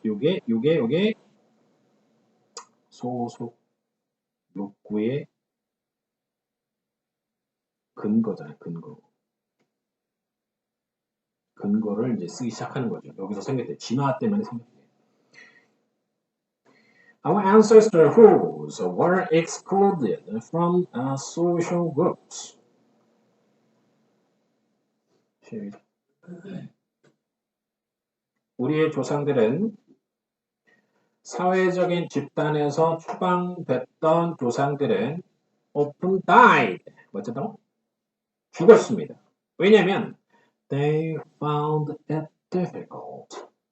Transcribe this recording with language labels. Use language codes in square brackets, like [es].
[ko] 요게 소속 욕구의 근거잖아요. 근거를 이제 쓰기 시작하는 거죠. 여기서 생겼대. 진화 때문에 생겼대. [en] Our ancestors who were excluded from social groups. [ko] 우리의 조상들은 사회적인 집단에서 추방됐던 조상들은 [en] often died. [ko] 어쩌다고? 죽었습니다. 왜냐면 [en] they found it difficult.